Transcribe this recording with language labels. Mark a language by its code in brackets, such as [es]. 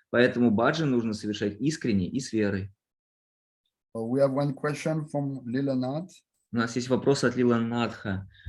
[ru] Поэтому баджан нужно совершать искренне и с верой. [en] We have one question from Lilanath. [ru] У нас есть вопрос от Лиланатха.